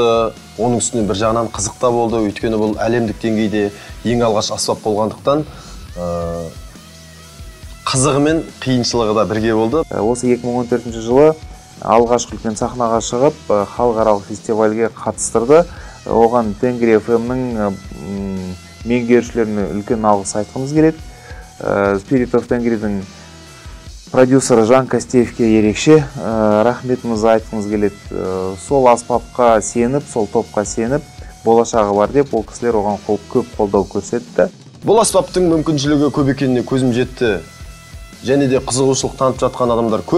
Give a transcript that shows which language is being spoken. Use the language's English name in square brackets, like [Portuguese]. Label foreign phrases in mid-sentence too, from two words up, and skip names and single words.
[Kazakh] Оның үстіне бір жағынан қызық та болды, өйткені бұл әлемдік деңгейде ең алғаш аспап болғандықтан қызығы мен қиыншылығы да бірге болды. Осы 2014 жылы алғашқы үлкен сахнаға шығып, халықаралық фестивальге қатыстырды. Оған Тенгри FM-нің меңгерушілеріне үлкен алғыс айтқымыз келеді. Spirit of Tengri'дің продюсері Жан Кастеевке ерекше рахметімізді айтқымыз келеді. Сол аспапқа сеніп, сол топқа сеніп, болашағы бар деп, ол кісілер оған көп қолдау көрсетті. Бұл аспаптың мүмкіншілігі көп екеніне көзім жетті. Және де қызығушылық танытып жатқан адамдар көп.